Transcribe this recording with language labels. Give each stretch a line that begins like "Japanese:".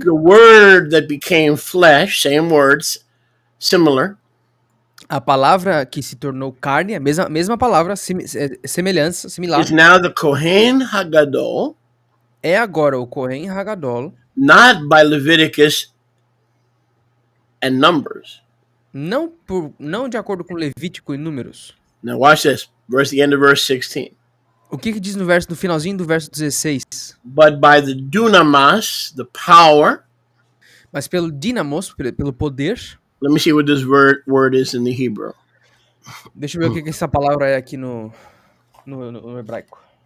English: the word that became flesh, same words, similar,
Portuguese: a palavra que se tornou carne, a mesma palavra, semelhança, similar,
English: is now the Kohen Hagadol,
Portuguese: é agora o Kohen Hagadol,
English: not by Leviticus and Numbers.
Portuguese: Não de acordo com Levítico e Números.
English: Now watch this, the end of verse 16.
Portuguese: O que diz no finalzinho do verso 16?
English: But by the dunamas, the power.
Portuguese: Mas pelo dinamos, pelo poder.
English: Let me see what this word is in the Hebrew.
Portuguese: Deixa eu ver o que essa palavra é aqui no hebraico.